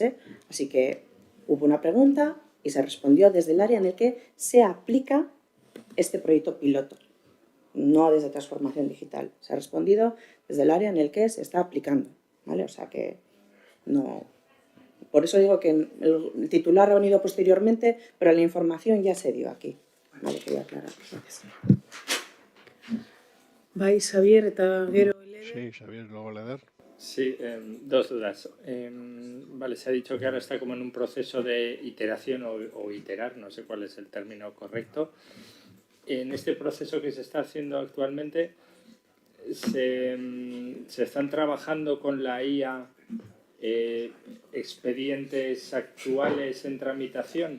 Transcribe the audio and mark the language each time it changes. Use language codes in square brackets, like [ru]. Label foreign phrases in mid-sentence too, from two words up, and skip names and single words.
[es] Así que hubo una pregunta y se respondió desde el área en el que se aplica este proyecto piloto, no desde transformación digital. Se ha respondido desde el área en el que se está aplicando, ¿vale? O sea que no... Por eso digo que el titular ha venido posteriormente, pero la información ya se dio aquí. Vale, quería aclarar. [eu] Bai, Xavier, eta gero Leder. [es] Sí, Xavier, luego Leder. Sí, dos dudas. Vale, se ha dicho que ahora está como en un proceso de iteración o iterar, no sé cuál es el término correcto. En este proceso que se está haciendo actualmente, ¿se están trabajando con la IA expedientes actuales en tramitación?